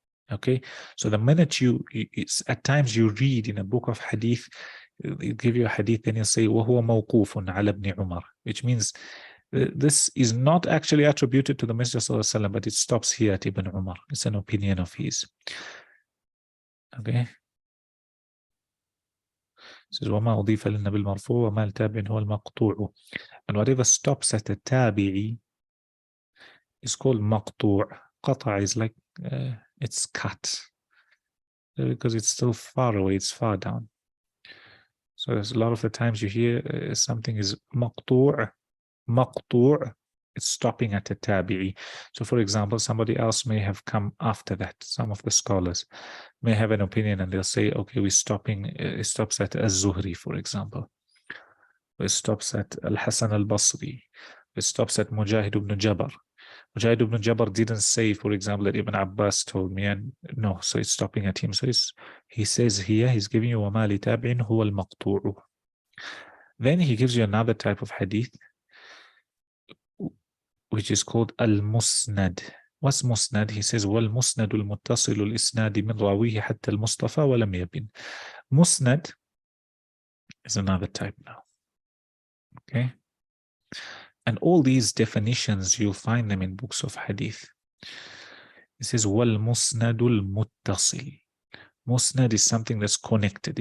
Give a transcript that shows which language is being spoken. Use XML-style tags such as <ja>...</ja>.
<en>Okay, so the minute it's at times you read in a book of hadith, it give you a hadith and you say</en> <ar>وَهُوَ مَوْقُوفٌ عَلَى ابْنِ عُمَرٍ,</ar> <en>which means this is not actually attributed to the Messenger sallallahu alaihi wasallam, but it stops here at Ibn Umar. It's an opinion of his. Okay.</en> <ar>It says وَمَا أُضِيفَ لِلنَّبِي الْمَرْفُوعُ وَمَا الْتَابِعٍ هُوَ الْمَقْطُوعُ.</ar> <en>And whatever stops at a tabi'i is called maqtu'. Qata' is like it's cut because it's still far away, it's far down. So there's a lot of the times you hear something is maqtu', it's stopping at a tabi'i. So for example, somebody else may have come after that. Some of the scholars may have an opinion and they'll say, okay, we're stopping, it stops at Az-Zuhri, for example. It stops at Al-Hasan Al-Basri. It stops at Mujahid ibn Jabr. Mujahid ibn Jabr didn't say, for example, that Ibn Abbas told me, and no, so it's stopping at him. So he says here, he's giving you</en> <ar>وَمَا لِتَابِعٍ هُوَ الْمَقْطُوعُ.</ar> <en>Then he gives you another type of hadith, which is called al-musnad. What's musnad?</en> <ar>He says وَالْمُسْنَدُ الْمُتَّصِلُ الْإِسْنَادِ مِنْ رَاوِيهِ حَتَّى الْمُصْطَفَى وَلَمْ يَبِنْ.</ar> <en>Musnad is another type now. Okay. And all these definitions, you'll find them in books of hadith. It says</en> <ar>وَالْمُسْنَدُ الْمُتَّصِلِ.</ar> <en>Musnad is something that's connected.</en>